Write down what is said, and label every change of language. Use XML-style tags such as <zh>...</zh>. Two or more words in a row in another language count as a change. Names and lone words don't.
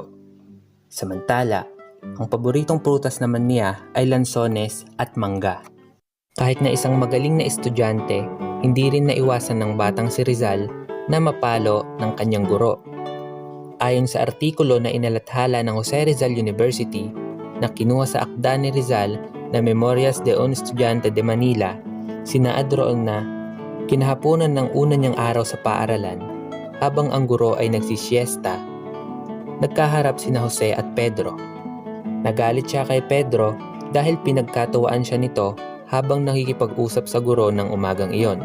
<tl>Samantala, ang paboritong prutas naman niya ay lansones at mangga. Kahit na isang magaling na estudyante, hindi rin naiwasan ng batang si Rizal na mapalo ng kanyang guro. Ayon sa artikulo na inalathala ng Jose Rizal University na kinuha sa akda ni Rizal na Memorias de un Estudiante de Manila, sinaad roon na kinahaponan ng una niyang araw sa paaralan, habang ang guro ay nagsisiesta, nagkaharap sina Jose at Pedro. Nagalit siya kay Pedro dahil pinagkatuwaan siya nito habang nakikipag-usap sa guro ng umagang iyon.</tl>